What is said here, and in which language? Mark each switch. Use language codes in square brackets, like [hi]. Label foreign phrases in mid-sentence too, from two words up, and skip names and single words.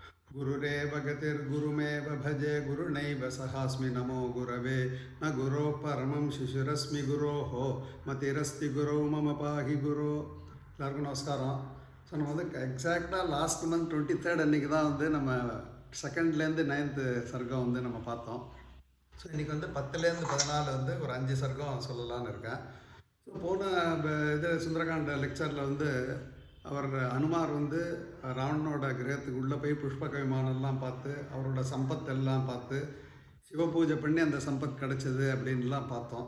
[sa] गुरुरेव गतिर्गुरुमेव भजे गुरुनैव सहास्मि नमो गुरवे न गुरो परमं शिशुरस्मि गुरोः मतिरस्ति गुरौ मम पाहि गुरो. [ta] எல்லாருக்கும் நமஸ்காரம். ஸோ நம்ம வந்து எக்ஸாக்டாக [en] last month [ta] 23rd அன்றைக்கி தான் வந்து நம்ம செகண்ட்லேருந்து 9th சர்க்கம் வந்து நம்ம பார்த்தோம். ஸோ இன்றைக்கி வந்து 10லேருந்து 14 வந்து ஒரு 5 சர்க்கம் சொல்லலான்னு இருக்கேன். ஸோ போன இது சுந்தரகாண்ட லெக்சரில் வந்து அவர் அனுமார் வந்து ராவணனோட கிரகத்துக்கு உள்ளே போய் புஷ்பக விமானம்லாம் பார்த்து அவரோட சம்பத்தெல்லாம் பார்த்து சிவபூஜை பண்ணி அந்த சம்பத் கிடச்சிது அப்படின்லாம் பார்த்தோம்.